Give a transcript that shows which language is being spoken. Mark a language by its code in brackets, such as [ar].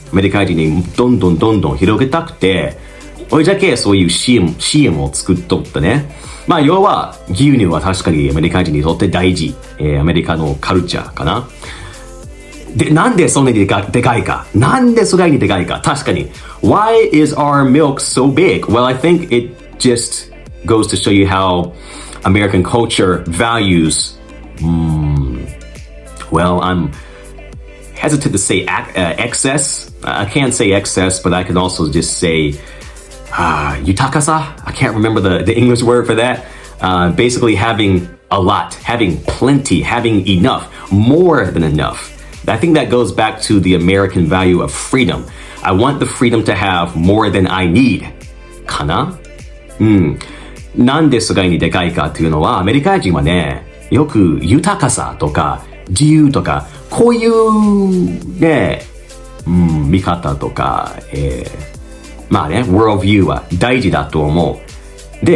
[ja] アメリカ人にどんどん広げたくて、おいじゃけそういう CM を作っとったね。まあ、要は、牛乳は確かにアメリカ人にとって大事。アメリカのカルチャーかな。で、なんでそんなにでかいか。なんでそれにでかいか。確かに。 [en] Why is our milk so big? Well, I think it just goes to show you how American culture values, well, hesitant to say excess. I can't say excess, but I can also just say yutakasa. I can't remember the English word for that. Basically having a lot, having plenty, having enough, more than enough. I think that goes back to the American value of freedom. I want the freedom to have more than I need. [ja] かな？なんでそがいにでかいかっていうのは、アメリカ人はね、よく豊かさとか自由とか、こういうね、見方とか、まあね、world view は大事だと思う。